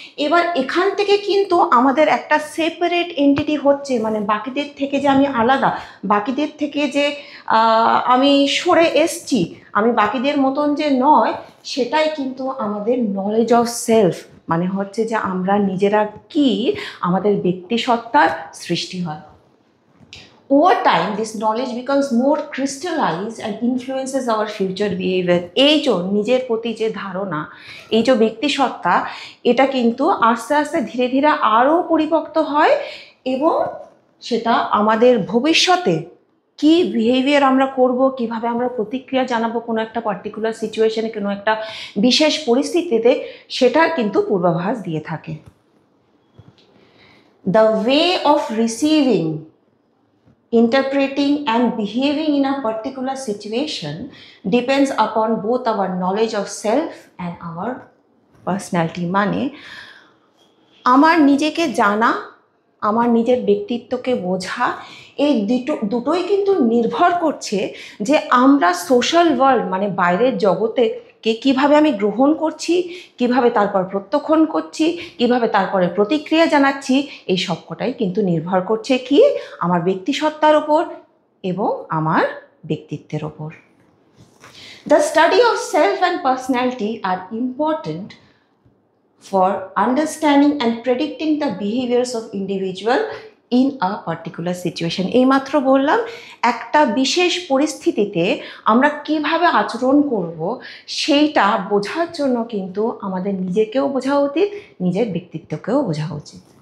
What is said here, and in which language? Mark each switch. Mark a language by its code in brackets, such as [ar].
[bn] এবার এখান থেকে কিন্তু আমাদের একটা সেপারেট এন্টিটি হচ্ছে, মানে বাকিদের থেকে যে আমি আলাদা, বাকিদের থেকে যে আমি সরে এসছি, আমি বাকিদের মতন যে নয়, সেটাই কিন্তু আমাদের নলেজ অফ সেলফ, মানে হচ্ছে যে আমরা নিজেরা কি, আমাদের ব্যক্তিসত্তার সৃষ্টি হয়। [en] Over time, this knowledge becomes more crystallized and influences our future behavior. [bn] এই যে নিজের প্রতি যে ধারণা, এই যে ব্যক্তিসত্তা, এটা কিন্তু আস্তে আস্তে ধীরে ধীরে আরও পরিপক্ত হয় এবং সেটা আমাদের ভবিষ্যতে কি বিহেভিয়ার আমরা করব, কিভাবে আমরা প্রতিক্রিয়া জানাবো কোনো একটা পার্টিকুলার সিচুয়েশনে, কোনো একটা বিশেষ পরিস্থিতিতে, সেটার কিন্তু পূর্বাভাস দিয়ে থাকে। [en] The way of receiving, interpreting and behaving in a particular situation depends upon both our knowledge of self and our personality. [bn] মানে আমার নিজেকে জানা, আমার নিজের ব্যক্তিত্বকে বোঝা, এই দুটোই কিন্তু নির্ভর করছে যে আমরা সোশ্যাল ওয়ার্ল্ড, মানে বাইরের জগতে কীভাবে আমি গ্রহণ করছি, কিভাবে তারপর প্রত্যক্ষণ করছি, কিভাবে তারপরে প্রতিক্রিয়া জানাচ্ছি, এই সবকটাই কিন্তু নির্ভর করছে কি, আমার ব্যক্তিসত্তার ওপর এবং আমার ব্যক্তিত্বের ওপর। [en] The study of self and personality are important for understanding and predicting the behaviors of individual in a particular situation. [bn] এইমাত্র বললাম একটা বিশেষ পরিস্থিতিতে আমরা কিভাবে আচরণ করব, সেইটা বোঝার জন্য কিন্তু আমাদের নিজেকেও বোঝা উচিত, নিজের ব্যক্তিত্বকেও বোঝা উচিত।